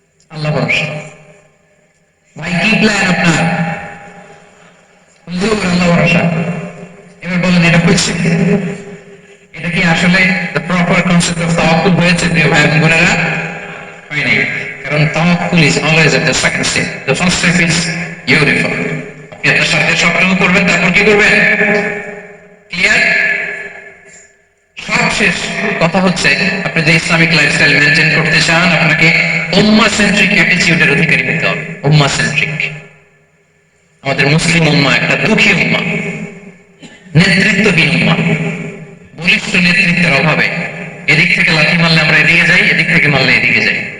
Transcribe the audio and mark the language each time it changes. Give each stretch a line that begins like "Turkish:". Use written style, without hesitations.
Bangla: আল্লাহ ভরসা। ভাই কি প্ল্যান আপনার? হুজুর আল্লাহ ভরসা। এবার বলেন এটা হচ্ছে, এটা কি আসলে
English: the proper concept of tawakkul
Bangla: হয়েছে প্রিয় ভাই এবং বোনেরা? হয়নি। কারণ
English: tawakkul is always at the second step. The first step is your effort.
Bangla: আপনি আপনার সাথে সবটুকু করবেন, তারপর কি করবেন? ক্লিয়ার? সব শেষ কথা হচ্ছে, আপনি যে ইসলামিক লাইফস্টাইল মেনটেন করতে চান, আপনাকে উম্মাহ
English: centric অ্যাটিটিউডের
Bangla: অধিকারী হতে হবে। উম্মাহ সেন্ট্রিক। আমাদের মুসলিম উম্মাহ একটা দুঃখী উম্মাহ, নেতৃত্বহীন উম্মাহ, বলিষ্ঠ নেতৃত্বের অভাবে এদিক থেকে লাথি মারলে আমরা এদিকে যাই, এদিক থেকে মারলে এদিকে যাই।